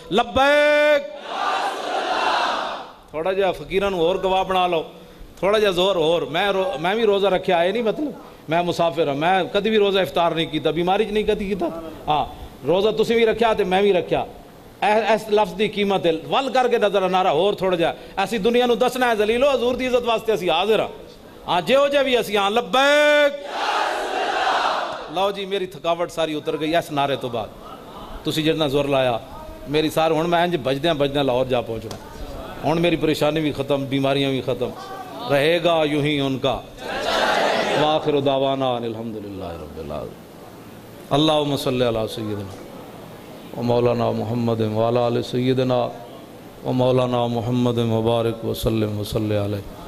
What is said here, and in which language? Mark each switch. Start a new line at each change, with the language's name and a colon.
Punjabi: لبیک تھوڑا جہا فقیراں نو اور گواہ بنا لو، تھوڑا جہا زور اور. میں بھی روزہ رکھیا ہے نہیں مطلب میں مسافر ہوں، میں کدی بھی روزہ افطار نہیں کیتا، بیماری چ نہیں کدی کیتا. ہاں روزہ تسی بھی رکھیا تے میں بھی رکھیا. اس لفظ دی قیمت ہے ول کر کے نظر نعرہ اور تھوڑا جہا ایسی دنیا نو دسنا ہے ذلیلو حضور دی عزت واسطے اسی حاضر ہاں. ہاں جیو جے بھی اسی ہاں لبیک. لو جی میری تھکاوٹ ساری اتر گئی اس نعرے تو بعد. تسی جتنا زور لایا میری سارے ہن میں انج بجدیاں لاہور جا پہنچنا. ہن میری پریشانی بھی ختم، بیماریاں بھی ختم.
Urdu: رہے گا یوں ہی ان کا.
Arabic: وآخر دعوانا الحمدللہ رب العالمین. اللہم صلی علی سیدنا و مولانا محمد وعلی آل سیدنا و مولانا محمد مبارک وسلم وصلی علیہ.